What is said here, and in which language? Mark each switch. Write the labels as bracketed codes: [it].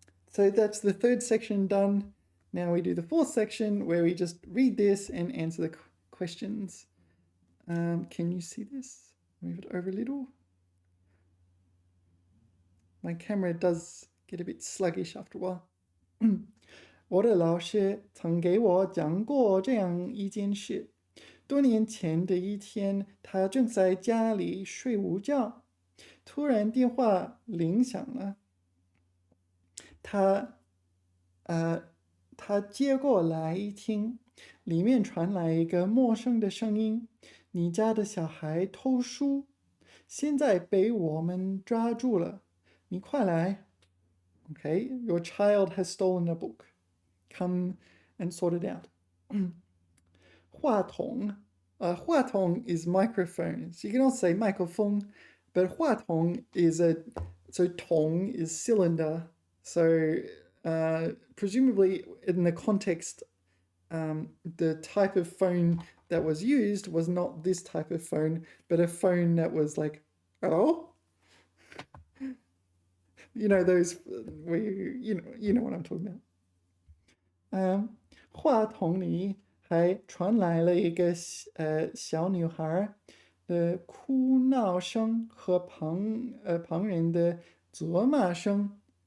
[en] So that's the third section done. Now we do the fourth section where we just read this and answer the questions. Can you see this? Move it over a little. My camera does get a bit sluggish after a while. [zh] 我的老师曾给我讲过这样一件事。多年前的一天，他正在家里睡午觉，突然电话铃响了。他接过来一听，里面传来一个陌生的声音：“你家的小孩偷书，现在被我们抓住了，你快来。” [en] Okay, your child has stolen a book. Come and sort it out. 话筒is microphones. You can also say microphone, but 话筒 so 筒 is cylinder. So presumably in the context, the type of phone that was used was not this type of phone, but a phone that was like, oh? You know those where you know what I'm talking about. [zh] 话筒里还传来了一个小女孩的哭闹声和旁人的责骂声。